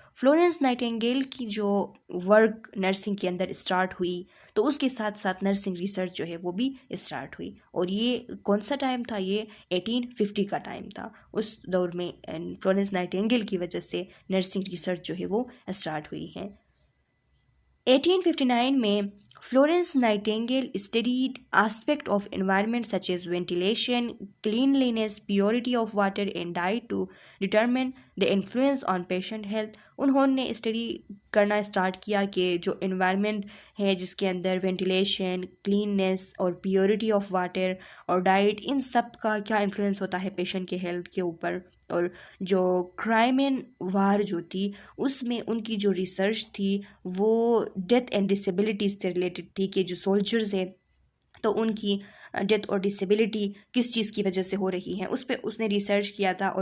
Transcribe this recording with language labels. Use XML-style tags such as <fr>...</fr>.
<ur>Florence Nightingale کی جو work nursing کے اندر اسٹارٹ ہوئی تو اس کے ساتھ ساتھ نرسنگ ریسرچ جو ہے وہ بھی اسٹارٹ ہوئی. اور یہ کون سا ٹائم تھا؟ یہ 1850 کا ٹائم تھا. اس دور میں فلورنس نائٹنگیل کی وجہ سے نرسنگ ریسرچ جو ہے وہ اسٹارٹ ہوئی ہے.</ur> <en>1859 میں Florence Nightingale studied aspect of environment such as ventilation, cleanliness, purity of water and diet to determine the influence on patient health.</en> <ur>انہوں نے اسٹڈی کرنا اسٹارٹ کیا کہ جو انوائرمنٹ ہے جس کے اندر وینٹیلیشن، کلیننس اور پیورٹی آف واٹر اور ڈائٹ، ان سب کا کیا انفلوئنس ہوتا ہے پیشنٹ کے ہیلتھ کے اوپر. اور جو کرائم اینڈ وار جو تھی اس میں ان کی جو ریسرچ تھی وہ ڈیتھ اینڈ ڈسیبلٹیز سے ریلیٹڈ تھی کہ جو سولجرز ہیں تو ان کی ڈیتھ اور ڈسیبلٹی کس چیز کی وجہ سے ہو رہی ہیں، اس پہ اس نے ریسرچ کیا تھا.</ur>